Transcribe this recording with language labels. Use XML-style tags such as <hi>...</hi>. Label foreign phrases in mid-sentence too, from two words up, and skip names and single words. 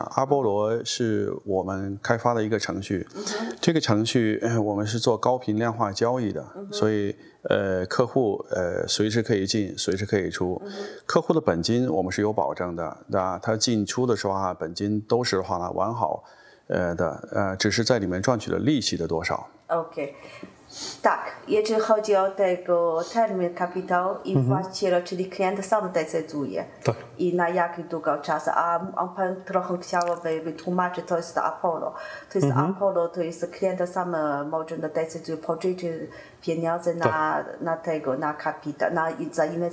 <zh>阿波罗是我们开发的一个程序，这个程序我们是做高频量化交易的，所以客户随时可以进，随时可以出。客户的本金我们是有保证的，对吧？他进出的时候本金都是完好只是在里面赚取的利息的多少。</zh> <pl>Tak, jeżeli chodzi o tego termin kapitał i właściciel, czyli klient sam decyduje i na jaki długo czas, a pan trochę chciałby wytłumaczyć, to jest Apollo. To jest Apollo, to jest klient sam może decyduje pożyczyć pieniądze na kapitał, za inwestycje.</pl>